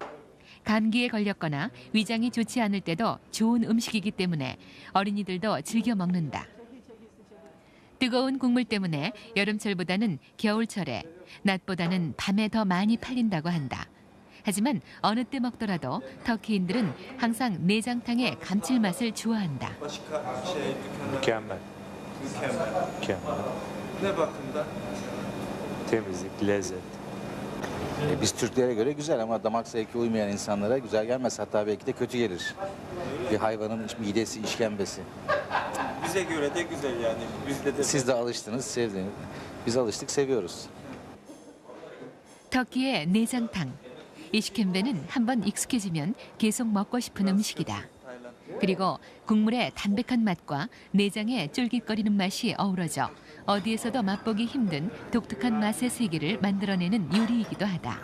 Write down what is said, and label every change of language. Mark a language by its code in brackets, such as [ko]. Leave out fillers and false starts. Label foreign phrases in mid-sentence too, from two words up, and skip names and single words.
[ko] 감기에 걸렸거나 위장이 좋지 않을 때도 좋은 음식이기 때문에 어린이들도 즐겨 먹는다. 뜨거운 국물 때문에 여름철보다는 겨울철에, 낮보다는 밤에 더 많이 팔린다고 한다. 하지만 어느 때 먹더라도 터키인들은 항상 내장탕의 감칠맛을 좋아한다. [tr] Mükemmel. Ne bakımdan? Temizlik, lezzet. Biz Türklere göre güzel ama damak zevki uymayan insanlara güzel gelmez. Hatta belki de kötü gelir. Bir hayvanın midesi, işkembesi. Bize göre de güzel yani. Bizde de. Siz de alıştınız, sevdiniz. Biz alıştık, seviyoruz. [ko] 터키의 내장탕. 이시켐베는 한번 익숙해지면 계속 먹고 싶은 음식이다. 그리고 국물의 담백한 맛과 내장의 쫄깃거리는 맛이 어우러져 어디에서도 맛보기 힘든 독특한 맛의 세계를 만들어내는 요리이기도 하다.